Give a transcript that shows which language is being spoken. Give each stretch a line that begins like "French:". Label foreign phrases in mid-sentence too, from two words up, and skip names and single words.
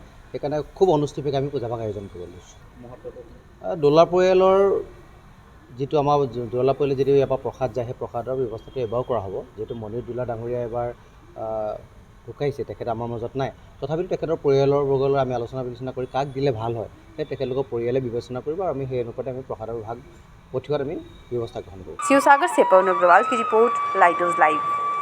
Assamese: সেইকাৰণে খুব অনুষ্ঠিতভাৱে আমি পূজা ভাগ আয়োজন কৰিব লৈছোঁ। দৌলা পৰিয়ালৰ যিটো আমাৰ দৌলা পৰিয়ালে যিটো ইয়াৰ পৰা প্ৰসাদ যায় সেই প্ৰসাদৰ ব্যৱস্থাটো এবাৰো কৰা হ'ব। যিহেতু মনিৰুদ্ধ দৌলা ডাঙৰীয়া এবাৰ ঢুকাইছে, তেখেত আমাৰ মাজত নাই, তথাপিতো তেখেতৰ পৰিয়ালৰ বৰ্গলৈ আমি আলোচনা বিলোচনা কৰি কাক দিলে ভাল হয় সেই তেখেতলোকৰ পৰিয়ালে বিবেচনা কৰিব আৰু আমি সেই অনুপাতে আমি প্ৰসাদৰ ভাগ পঠিওৱাত আমি ব্যৱস্থা গ্ৰহণ কৰিম।
Hindi: शिवसागर से पवन अग्रवाल की रिपोर्ट, लाइट हाउस लाइव।